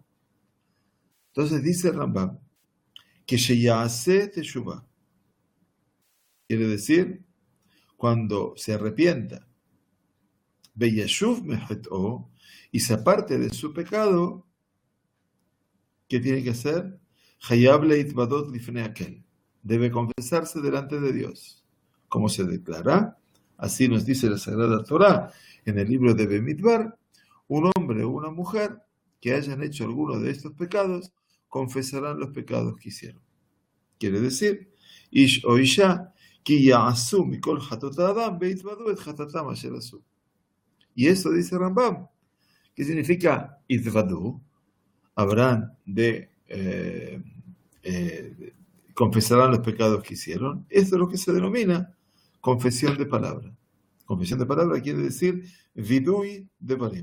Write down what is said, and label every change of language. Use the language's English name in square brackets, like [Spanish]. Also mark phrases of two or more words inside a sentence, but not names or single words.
[Spanish] Entonces dice Rambam, que [Hebrew] שיעשה תשובה, [Spanish] quiere decir, cuando se arrepienta, [Hebrew] וישוב מחטאו, [Spanish] y se aparte de su pecado, ¿qué tiene que hacer? [Hebrew] חייב להתודות לפני האל, [Spanish] debe confesarse delante de Dios. ¿Cómo se declara? Así nos dice la Sagrada Torá en el libro de Bemidbar, un hombre o una mujer que hayan hecho alguno de estos pecados, confesarán los pecados que hicieron. Quiere decir, [Hebrew] איש או אשה כי יעשו מכל חטאת האדם והתודו את חטאתם אשר עשו. [Spanish] Y eso dice Rambam. ¿Qué significa Idvadu? Habrán de confesarán los pecados que hicieron. Esto es lo que se denomina confesión de palabra. Confesión de palabra quiere decir [Hebrew] וידוי דברים.